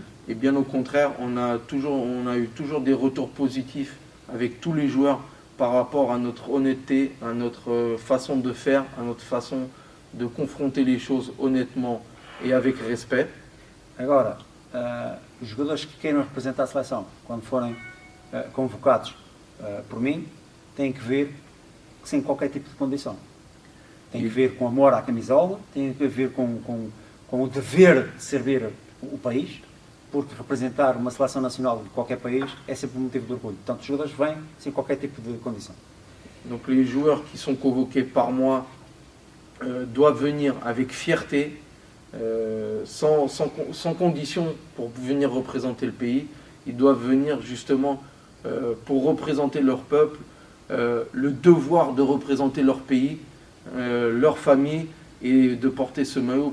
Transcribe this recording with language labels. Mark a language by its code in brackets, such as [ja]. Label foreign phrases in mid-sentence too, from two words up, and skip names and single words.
[fr] Et bien au contraire, on a eu toujours des retours positifs avec tous les joueurs par rapport à notre honnêteté, à notre façon de faire, à notre façon de confronter les choses honnêtement et avec respect. [pt] Agora, os jogadores que queiram representar a seleção, quando forem convocados por mim, têm que vir sem qualquer tipo de condição. Tem que ver com amor à camisola, tem que ver com o dever de servir o país, porque representar uma seleção nacional de qualquer país é sempre um motivo de orgulho. Portanto, os jogadores vêm sem qualquer tipo de condição. [fr] Donc les joueurs qui sont convoqués par moi doivent venir avec fierté, sans condition pour venir représenter le pays. Ils doivent venir justement pour représenter leur peuple, le devoir de représenter leur pays, leur famille, et de porter ce maillot.